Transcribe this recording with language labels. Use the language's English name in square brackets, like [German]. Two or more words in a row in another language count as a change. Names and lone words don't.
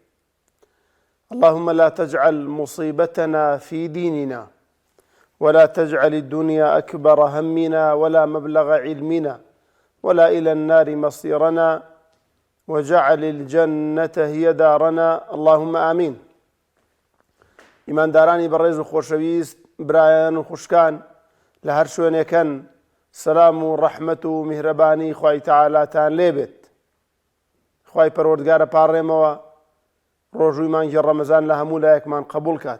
[Arabic] اللهم لا تجعل مصيبتنا في ديننا، ولا تجعل الدنيا أكبر همنا ولا مبلغ علمنا، ولا إلى النار مصيرنا، وجعل الجنة هي دارنا، اللهم آمين. [Central Kurdish] ئیماندارانی بەڕێز و خۆشەویست، برایان و خوشکان لە هەر شوێنێکەن، سەلام و ڕەحمەت و میهرەبانی خوای تەعالاتان لێبێت. خوای پەروەردگارە پاڕێمەوە ڕۆژووی مانگی ڕەمەزان لە هەموو لایەکمان قبوڵ کات.